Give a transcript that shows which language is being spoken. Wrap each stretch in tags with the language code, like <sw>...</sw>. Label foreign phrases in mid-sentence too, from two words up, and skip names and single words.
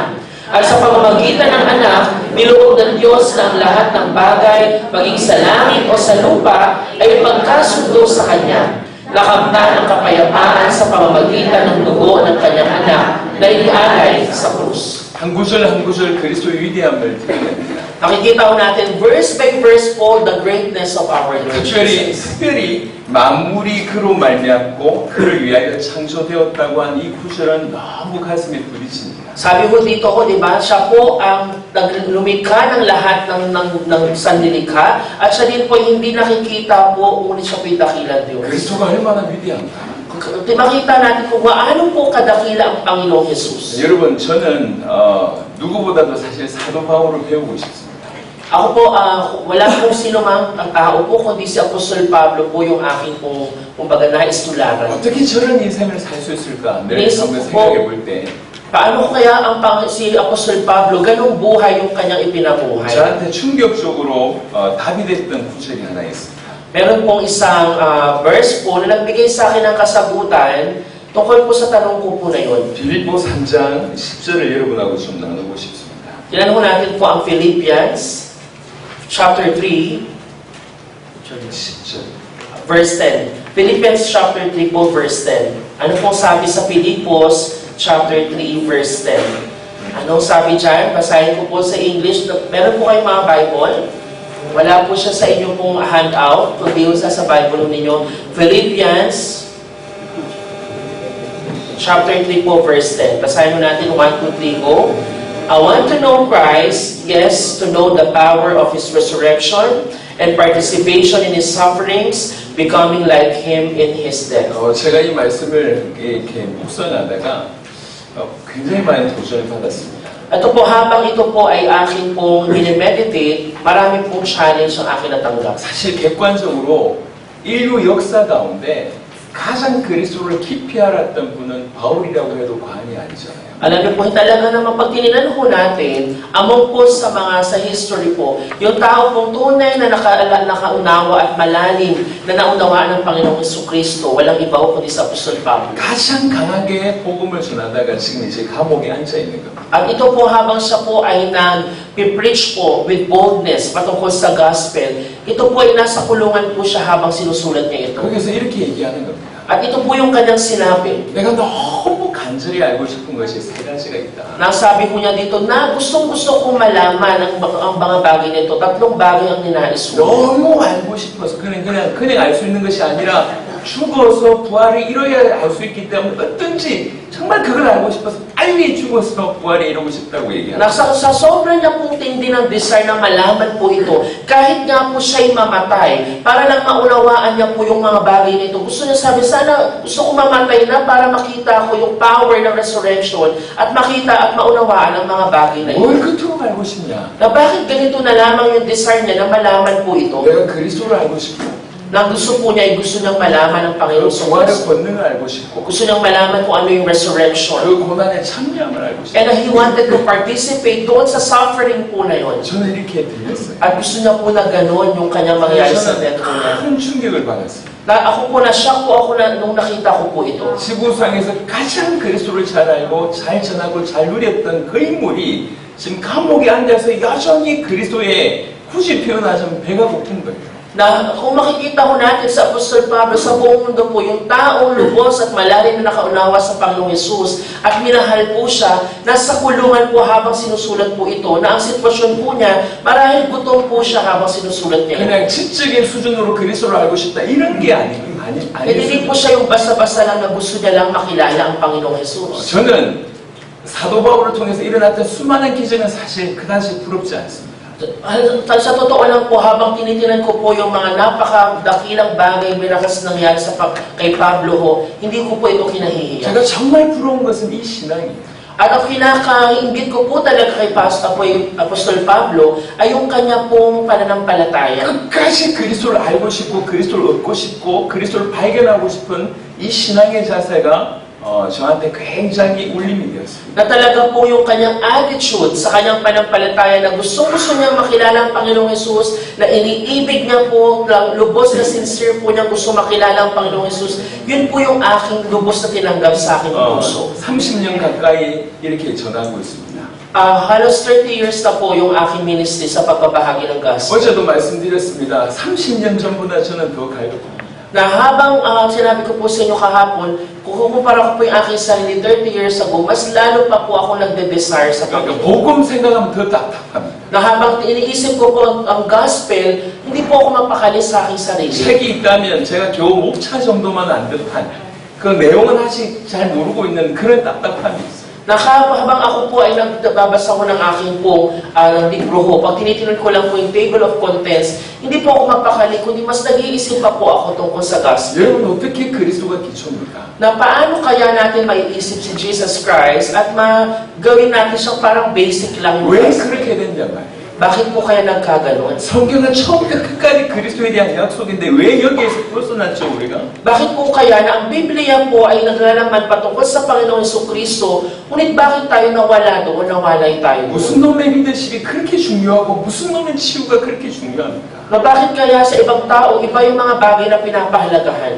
<tl>At sa pamamagitan ng anak, niloob ng Diyos na ang lahat ng bagay, maging sa langit o sa lupa, ay pagkasundo sa Kanya. Nakamtan ang kapayapaan sa pamamagitan ng dugo ng Kanyang anak na inialay sa krus.</tl> <ko>한 구절 그리스도의 위대함을 드러냅니다.</ko> <tl>Nakikita ko natin</tl> <en>verse by verse po the greatness of our Lord Jesus.</en> <ko>특별히 만물이 그로 말미암고 그를 위하여 창조되었다고 한 이 구절은 너무 가슴에 부딪힙니다.</ko> <tl>Sabi ko dito ko, di ba, siya po ang lumikha ng lahat ng sanlilikha at siya din po hindi nakikita po, ngunit siya po'y dakilang Diyos.</tl> <ko>그리스도가 얼마나 위대한가.</ko> <tl>Makita natin kung gaano po kadakila ang Panginoong Jesus.</tl> <ko>여러분, 저는 누구보다도 사실 사도 바울을 배우고 싶습니다.</ko> <tl>Ako po, wala pong sino mang ang tao po, kundi si Apostol Pablo po yung aking pong, kumbaga, naistularan.</tl> <ko>어떻게 저런 인생을 살 수 있을까? 늘</ko> <tl>Yes,</tl> <ko>한번</ko> <tl>po.</tl> <ko>생각해 볼 때.</ko> <tl>Paano kaya si Apostol Pablo, ganong buhay yung kanyang ipinabuhay?</tl> <ko>저한테 충격적으로 답이 됐던 구절이 하나 있습니다.</ko> <tl>Meron pong isang verse po na nagbigay sa akin ng kasagutan tungkol po sa tanong ko po na yun.</tl> <ko>빌립보 3장 10절을 여러분하고 좀 나누고 싶습니다.</ko> <tl>Tingnan po natin po ang Philippians chapter 3</tl> <ko>10절.</ko> <tl>verse 10. Philippians chapter 3 po verse 10. Ano pong sabi sa Filipos chapter 3 verse 10? Anong sabi dyan? Basahin ko po sa English. Meron po kayong mga Bible? Wala po siya sa inyo pong handout, kundi sa Bible ninyo. Philippians chapter 3 po, verse 10. Basahin mo natin, 1, 2, 3, go.</tl> <en>I want to know Christ, yes, to know the power of His resurrection and participation in His sufferings, becoming like Him in His death.</en> <ko>제가 이 말씀을 이렇게 묵상하다가 굉장히 많은 도전을 받았습니다.</ko> <tl>Ito po, habang ito po ay akin pong minimeditate, marami pong challenge ang akin natanggap.</tl> <ko>사실 객관적으로 인류 역사 가운데 가장 그리스도를 깊이 알았던 분은 바울이라고 해도 과언이 아니잖아요.</ko> <tl>Alam niyo po, talaga naman pag tininan po natin, among po sa history po, yung tao pong tunay na nakaunawa at malalim na naunawaan ng Panginoong Jesucristo, walang iba po kundi sa Apostol Pablo.</tl> <ko>가장 강하게 복음을 전하다가 지금 이제 감옥에 앉아 있는 겁니다.</ko> <tl>At ito po habang siya po ay nag-preach po</tl> <en>with boldness</en> <tl>patungkol sa gospel, ito po ay nasa kulungan po siya habang sinusulat niya ito.</tl> <ko>거기서 이렇게 얘기하는 겁니다.</ko> <tl>At ito po yung kanyang sinabi.</tl> <ko>내가 너무 간절히 알고 싶은 것이 세 가지가 있다.</ko> <tl>Nasabi ko niya dito na gustong-gusto kong malaman ang mga bagay nito. Tatlong bagay ang ninais ko.</tl> <ko>너무 알고 싶어서 그냥 알 수 있는 것이 아니라 죽어서 부활이 이뤄야 알 수 있기 때문에 어떤지 정말 그걸 알고 싶어서 빨리 죽어서 부활이 이루고 싶다고 얘기합니다.</ko> <tl>Sa sobrang niya pong tindi ng desire na malaman po ito, kahit nga po siya'y mamatay, para lang maunawaan niya po yung mga bagay nito. Gusto niya sabi, sana gusto ko mamatay na para makita ko yung power ng resurrection at makita at maunawaan ang mga bagay na ito.</tl> <ko>뭘 그토록 알고 싶냐?</ko> <tl>Na bakit ganito na lamang yung desire niya na malaman po ito?</tl> <ko>내가 그리스도를 알고 싶고</ko> <tl>Na gusto po niya ay gusto niyang malaman ang Panginoong</tl> <ko>부활의</ko> <tl>Jesucristo.</tl> <ko>권능을 알고 싶고</ko> <tl>Gusto niyang malaman kung ano yung resurrection.</tl> <ko>그 고난의 참여함을 알고 싶고</ko> <en>And he wanted to participate</en> <tl>doon sa suffering po na yun.</tl> <ko>저는 이렇게 들렸어요.</ko> <tl>At gusto niya po na gano'n yung kanyang mangyari sa death po niya.</tl> <ko>큰 충격을 받았어요.</ko> <tl>Ako po na-shock po ako nung nakita ko po ito.</tl> <ko>지구상에서 가장 그리스도를 잘 알고 잘 전하고 잘 누렸던 그 인물이 지금 감옥에 앉아서 여전히 그리스도의 굳이 표현하자면 배가 고픈 거예요.</ko> <tl>Na kung makikita ko natin sa Apostol Pablo, sa buong mundo po, yung taong lubos at malalim na nakaunawa sa Panginoong Yesus at minahal po siya, nasa kulungan po habang sinusulat po ito, na ang sitwasyon po niya, marahil gutom po siya habang sinusulat niya.</tl> <ko>그냥 지적인 수준으로 그리스도를 알고 싶다 이런 게</ko> <tl>Hindi po siya yung basta-basta lang na gusto niya lang makilala ang Panginoong Yesus.</tl> <ko>저는 사도 바울을 통해서 일어났던 수많은 기적은 사실 그다지 부럽지 않습니다.</ko> <tl>Sa totoo lang po, habang tinitinan ko po yung mga napakadakilang bagay, miracles nangyari kay Pablo ho, hindi ko po ito kinahihiya.</tl> <ko>제가 정말 부러운 것은 이 신앙입니다.</ko> <tl>At ang kinakaingit ko po talaga kay Apostol Pablo ay yung kanya pong pananampalataya.</tl> <ko>끝까지 그리스도를 알고 싶고 그리스도를 얻고 싶고 그리스도를 발견하고 싶은 이 신앙의 자세가 저한테 굉장히 울림이 되었습니다.</ko> <tl>Na talaga po yung kanyang attitude sa kanyang panampalataya na gusto niya makilala ang Panginoong Hesus, na iniibig niya po, lubos na sincere po niya gusto makilala ang Panginoong Hesus. Yun po yung aking lubos na tinanggap sa aking puso.</tl> <ko>30년 가까이 이렇게 전하고 있습니다.</ko> <tl>Halos 30 years na po yung aking ministry sa pagbabahagi ng gospel.</tl> <ko>어제도 말씀드렸습니다. 30년 전보다 저는 더 갈급합니다.</ko> <tl>Na habang sinabi ko po sa inyo kahapon, kung kukumpara ko po yung aking sarili 30</tl> <en>years ago,</en> <tl>mas lalo pa po ako nagde-desire sa</tl> <ko>그러니까</ko> <tl>Panginoon.</tl> <ko>복음 생각하면 더 답답합니다.</ko> <tl>Na habang iniisip ko po ang gospel, hindi po ako mapakali sa aking sarili.</tl> <ko>책이 있다면 제가 겨우 목차 정도만 안 듯한 그 내용은 아직 잘 모르고 있는 그런 답답함이 있어요.</ko> <tl>Na habang ako po ay nagbabasa ko ng aking po libro ho, pag tinitingnan ko lang po yung</tl> <en>table of contents,</en> <tl>hindi po ako mapakali, kundi mas nag-iisip pa po ako tungkol sa gospel.</tl> <ko>여러분 어떻게 그리스도가 기초입니까?</ko> <tl>Na paano kaya natin maiisip si Jesus Christ at gawin natin siyang parang basic lang yung</tl> <ko>왜</ko> <tl>gospel?</tl> <ko>그렇게 됐냐 말이에요.</ko> <tl>Bakit po kaya nagkaganon?</tl> <ko>성경은 처음부터 끝까지 그리스도에 대한 약속인데 왜 여기에서 벗어났죠 우리가?</ko> <tl>Bakit po kaya na ang Biblia po ay naglalaman patungkol sa Panginoong Jesucristo, ngunit bakit tayo nawala doon, nawalay tayo doon?</tl> <ko>무슨 놈의 리더십이 그렇게 중요하고 무슨 놈의 치유가 그렇게 중요합니까?</ko> <tl>Na bakit kaya sa ibang tao, iba yung mga bagay na pinapahalagahan?</tl>